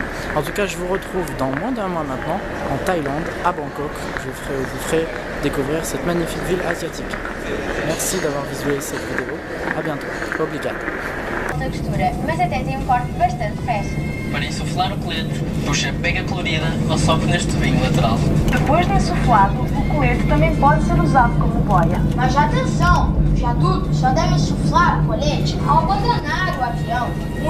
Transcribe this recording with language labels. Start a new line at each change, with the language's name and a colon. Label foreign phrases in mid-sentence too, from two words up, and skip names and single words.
French: En tout cas, je vous retrouve dans moins d'un mois maintenant, en Thaïlande, à Bangkok. Je vous ferai découvrir cette magnifique ville asiatique. Merci d'avoir visualisé cette vidéo. À bientôt.
Portuguese: Obrigado. Textura, mas até tem um corte bastante fresco. Para insuflar o colete, puxa pega colorida ou sopra neste tubinho lateral. Depois de insuflado, o colete também pode ser usado como boia. Mas atenção, os adultos só devem insuflar o colete ao abandonar o avião.